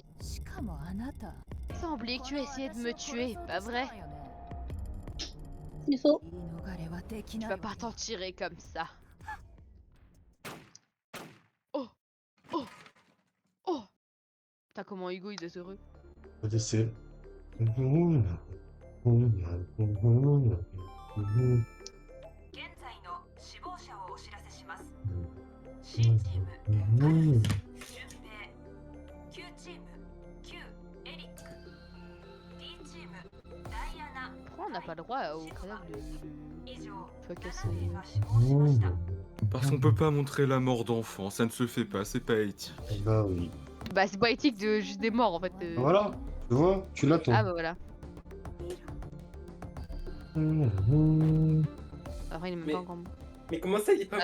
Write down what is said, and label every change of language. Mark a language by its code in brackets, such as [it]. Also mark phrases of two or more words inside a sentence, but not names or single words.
[fr] Sans oublier que tu as essayé de me tuer, pas vrai? C'est faux. Tu vas pas t'en tirer comme ça. Oh. Putain, comment Hugo il est heureux. ODC. [ja] 現在の死亡者をお知らせします。C チーム、カルロス、順平。Q チーム、Q、エリック。D チーム、ダイアナ。 [fr] Pourquoi on n'a pas le droit au cadavre de [ja] 以上、 fuck 7名が死亡しました。 [fr] Parce qu'on peut pas montrer la mort d'enfant, ça ne se fait pas, c'est pas éthique. Bah oui. Bah c'est pas éthique de juste des morts en fait. Voilà, tu vois, tu l'as ton. Ah bah voilà. Après il est même Mais- pas encore mort. Mais comment ça, il est pas